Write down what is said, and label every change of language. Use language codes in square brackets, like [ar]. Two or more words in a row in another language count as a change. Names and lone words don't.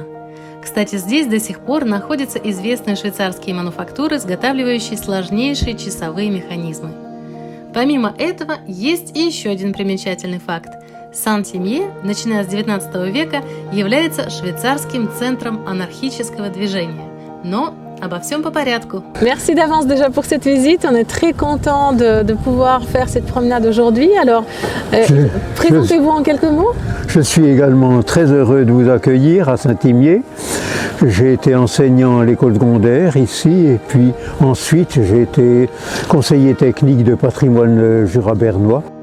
[ru] Кстати, здесь до сих пор находятся известные швейцарские мануфактуры, изготавливающие сложнейшие часовые механизмы. Помимо этого, есть и еще один примечательный факт. Сен-Тимье, начиная с XIX века, является швейцарским центром анархического движения. Но обо всем по порядку. [fr] Merci d'avance déjà pour cette visite. On est très content de pouvoir faire cette promenade aujourd'hui. Alors, présentez-vous en quelques mots. Je suis également très heureux de vous accueillir à Saint-Imier. J'ai été enseignant à l'école secondaire ici et puis ensuite j'ai été conseiller technique de patrimoine Jura bernois.